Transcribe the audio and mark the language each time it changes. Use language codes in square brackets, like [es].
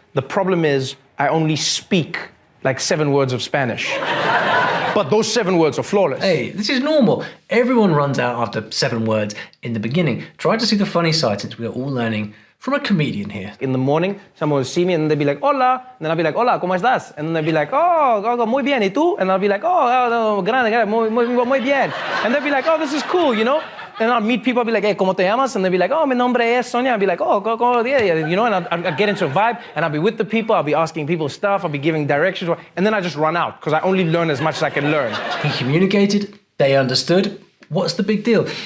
[en] The problem is I only speak like 7 words of Spanish. But those 7 words are flawless. Hey, this is normal. Everyone runs out after 7 words in the beginning. Try to see the funny side since we're all learning from a comedian here. In the morning, someone will see me and they'll be like, [es] hola. [en] And then I'll be like, [es] hola, ¿cómo estás? [en] And then they'll be like, [es] oh, muy bien, ¿y tú? [en] And I'll be like, [es] grande, muy bien. [en] And they'll be like, oh, this is cool, you know? And I'll meet people, I'll be like, hey, [es] ¿cómo te llamas? [en] And they'll be like, oh, [es] mi nombre es Sonia. [en] I'll be like, oh, you know? And I'll get into a vibe and I'll be with the people, I'll be asking people stuff, I'll be giving directions. And then I just run out because I only learn as much as I can learn. He communicated, they understood. What's the big deal?